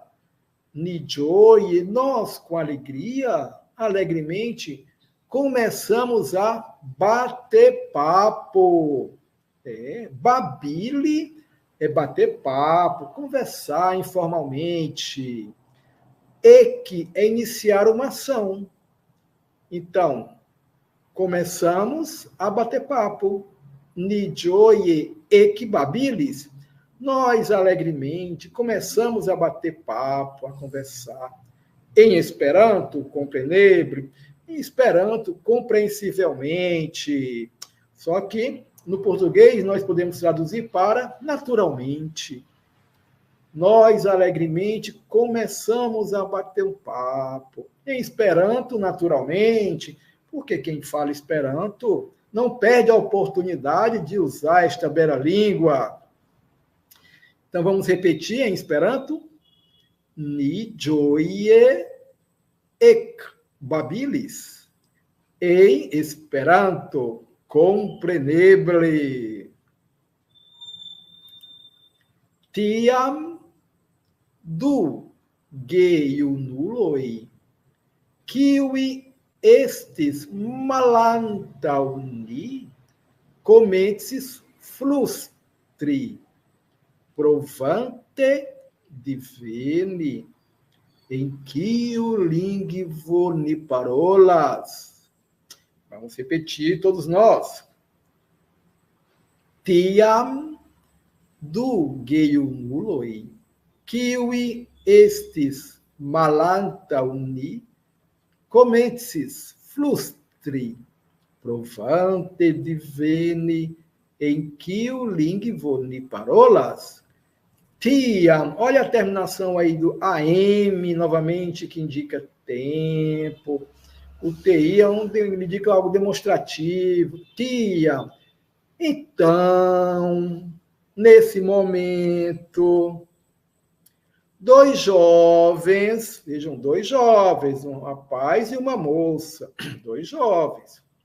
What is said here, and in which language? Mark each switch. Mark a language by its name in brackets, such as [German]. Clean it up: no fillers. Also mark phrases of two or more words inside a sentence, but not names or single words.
[Esperanto] Ni gioie, [Portuguese] nós com alegria, alegremente, começamos a bater papo. Babile é bater papo, conversar informalmente. Ec é iniciar uma ação. Então, começamos a bater papo. [Esperanto] Ni gioie ekbabilis. [Portuguese] Nós, alegremente, começamos a bater papo, a conversar. Em Esperanto, compreneble. Em Esperanto, compreensivelmente. Só que, no português, nós podemos traduzir para naturalmente. Nós, alegremente, começamos a bater um papo. Em Esperanto, naturalmente, porque quem fala Esperanto não perde a oportunidade de usar esta bela língua. Então, vamos repetir em Esperanto. [Esperanto] Ni ĝoje ekbabilis. [Portuguese] Em Esperanto, kompreneble. [Esperanto] Tiam du gejunuloj, kiuj estis malantaŭ ni, komencis flustri, provante diveni em kiu lingvo ni parolas. [Portuguese] Vamos repetir todos nós. [Esperanto] Tiam du gejunuloj, kiuj estis malantaŭ ni, komencis flustri, provante diveni em kiu lingvo ni parolas. Tiam, [Portuguese] olha a terminação aí do AM, novamente, que indica tempo. O TI indica algo demonstrativo. [Esperanto] Tiam. [Portuguese] Então, nesse momento, dois jovens, vejam, dois jovens, um rapaz e uma moça, dois jovens,